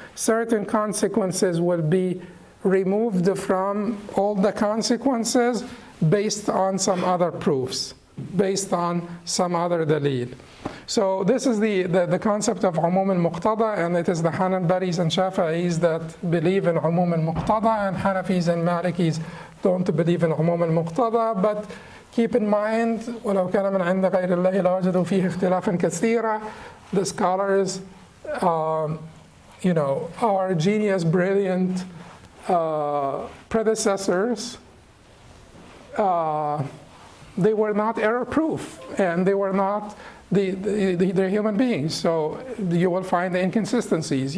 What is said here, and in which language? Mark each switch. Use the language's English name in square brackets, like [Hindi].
[English] Certain consequences will be removed from all the consequences based on some other proofs, based on some other dalil. So this is the concept of umum al-muqtada, and it is the Hanbalis and Shafi'is that believe in umum al-muqtada, and Hanafis and Malikis don't believe in umum al-muqtada. But keep in mind, [Arabic] وَلَوْ كَانَ مِنْ عِنْدِ غَيْرِ اللَّهِ لَوَجَدُوا فِيهِ اخْتِلَافًا كَثِيرًا. [English] The scholars, our genius, brilliant predecessors, they were not error-proof, and they were not. They're human beings, so you will find the inconsistencies.